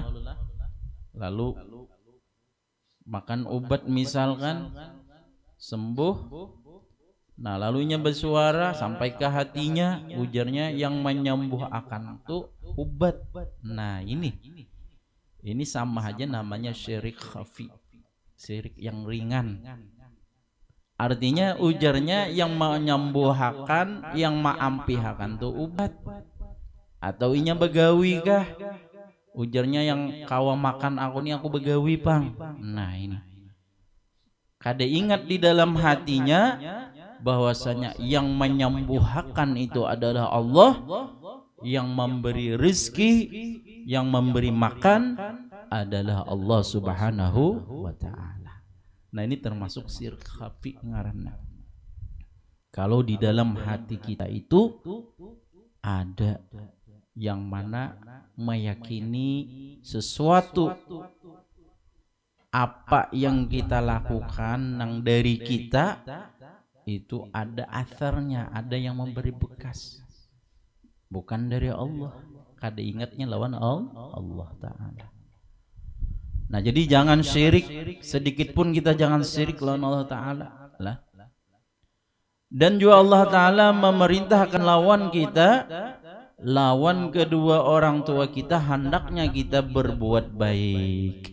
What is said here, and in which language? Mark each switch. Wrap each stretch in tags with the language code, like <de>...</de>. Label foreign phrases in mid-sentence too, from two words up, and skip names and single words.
<bjn>Lalu makan obat misalkan sembuh, nah lalunya bersuara sampai ke hatinya, ujarnya yang menyembuh akan itu obat. Nah ini sama aja namanya syirik khafi, syirik yang ringan. Artinya ujarnya yang menyembuhkan, yang maampihkan tuh obat. Atau inya begawi kah? Ujarnya yang kawa makan aku nih, aku begawi pang. Nah ini kada ingat di dalam hatinya bahwasanya yang menyembuhkan itu adalah Allah, yang memberi rizki, yang memberi makan adalah Allah</bjn> <ar>Subhanahu wa Ta'ala.</ar> <bjn>Nah ini termasuk syirik khafi ngaranna. Kalau di dalam hati kita itu ada yang mana meyakini sesuatu apa yang kita lakukan yang dari kita itu ada asarnya, ada yang memberi bekas, bukan dari Allah. Kada ingatnya lawan Allah Ta'ala. Nah jadi jangan syirik, sedikit pun kita jangan syirik lawan Allah Ta'ala lah. Dan juga Allah Ta'ala memerintahkan lawan kita, lawan kedua orang tua kita, hendaknya kita berbuat baik.</bjn>